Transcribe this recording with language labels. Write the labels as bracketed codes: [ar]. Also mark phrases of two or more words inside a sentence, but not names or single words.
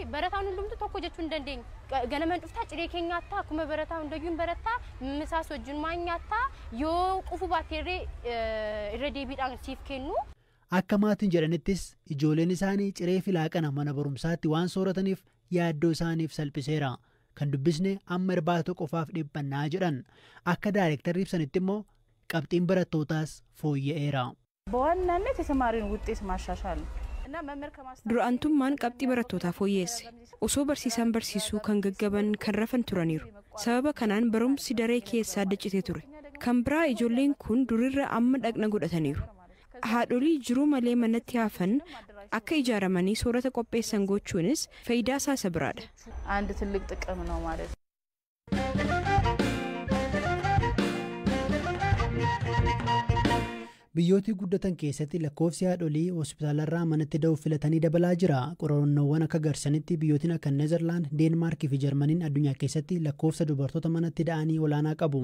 [om] Barataan hundumtu tokko jechuu hin dandeenyu. Ganaman dhuftaa ciree kee nyaattaa akkuma barataa hundayyuu hin barattaa misaas wajjinumaan nyaattaa yoo qufu baatteerree irra deebiidhaan siif kennu. Akka maatiin jedhanittis ijoolleen isaanii ciree filaaqana mana barumsaatti waan soorataniif yaaddoo isaaniif salphiseera. Kan dubbisne amma irbaata qofaaf dhiphannaa jedhan. Akka daayirektarri ibsanitti immoo qabxiin barattootaas fooyya'eera. [am] በዋናነት የተማሪውን ውጤት ማሻሻል [om] Dura'antummaan qabxii barattootaa fooyyeesse. Osoo barsiisaan barsiisuu kan gaggaban kan rafan turaniiru. Sababa kanaan barumsi daree keessaa daccitee ture. Kan biraa ijoolleen kun durirra amma dhaqna godhataniiru. Haadholii jiruu malee manatti hafan akka ijaaramanii soorata qopheessan gochuunis faayidaa isaa isa biraadha. [am] አንድ ትልቅ ጥቅም ነው ማለት ነው። [om] Biyyooti guddatan keessatti lakkoofsi haadholii hospitaalarraa manatti da'uuf filatanii dabalaa jira. Qorannoowwan akka agarsiisanitti biyyootiin akka Neezerlaand, Deenmaarkii fi Jarmaniin addunyaa keessatti lakkoofsa dubartoota manatti da'anii olaanaa qabu.